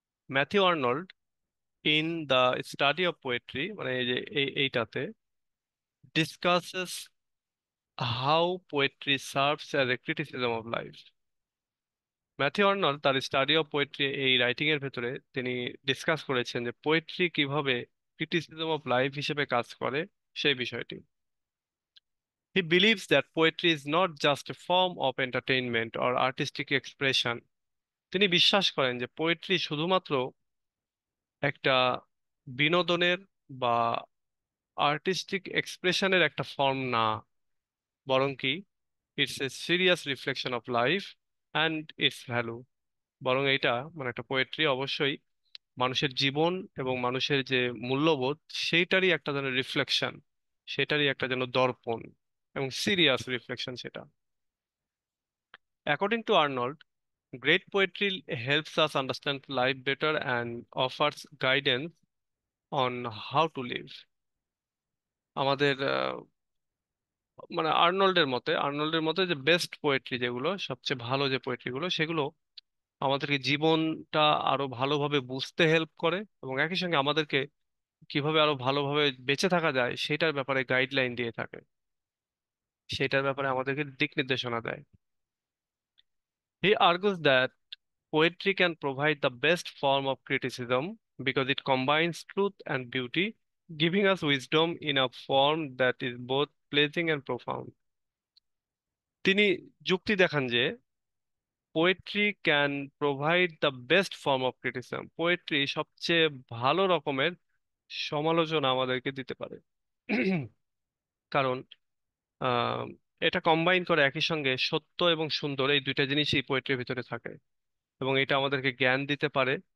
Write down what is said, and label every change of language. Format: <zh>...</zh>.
<en>Matthew Arnold in the study of poetry,</en> <bn>মানে এই যে এইটাতে</bn> <en>discusses how poetry serves as a criticism of life.</en> <bn>Matthew Arnold তার study of poetry এই writing এর ভেতরে তিনি ডিসকাস করেছেন যে পোয়েট্রি কিভাবে ক্রিটিসিজম অফ লাইফ হিসেবে কাজ করে সেই বিষয়টি।</bn> <en>He believes that poetry is not just a form of entertainment or artistic expression.</en> <bn>তিনি বিশ্বাস করেন যে পোয়েট্রি শুধুমাত্র একটা বিনোদনের বা আর্টিস্টিক এক্সপ্রেশনের একটা ফর্ম না, বরং কি</bn> <en>It's a serious reflection of life and its value.</en> <bn>বরং এটা মানে একটা পোয়েট্রি অবশ্যই মানুষের জীবন এবং মানুষের যে মূল্যবোধ সেইটারই একটা যেন রিফ্লেকশন, সেটারই একটা যেন দর্পণ এবং সিরিয়াস রিফ্লেকশন সেটা।</bn> <en>According to Arnold, great poetry helps us understand life better and offers guidance on how to live.</en> <bn>আমাদের মানে আর্নল্ডের মতে যে বেস্ট পোয়েট্রি যেগুলো সবচেয়ে ভালো যে পোয়েট্রি গুলো সেগুলো আমাদেরকে জীবনটা আরো ভালোভাবে বুঝতে হেল্প করে এবং একই সঙ্গে আমাদেরকে কিভাবে আরো ভালোভাবে বেঁচে থাকা যায় সেটার ব্যাপারে গাইডলাইন দিয়ে থাকে, সেটার ব্যাপারে আমাদেরকে দিক নির্দেশনা দেয়।</bn> <en>He argues that poetry can provide the best form of criticism because it combines truth and beauty, giving us wisdom in a form that is both pleasing and profound.</en> <bn>তিনি যুক্তি দেখান যে</bn> <en>poetry can provide the best form of criticism,</en> <bn>poetry সবচেয়ে ভালো রকমের সমালোচনা আমাদেরকে দিতে পারে। কারণ আহ, এটা কম্বাইন করে একই সঙ্গে সত্য এবং সুন্দর এই দুইটা জিনিসই পোয়েট্রির ভিতরে থাকে এবং এটা আমাদেরকে জ্ঞান দিতে পারে।</bn>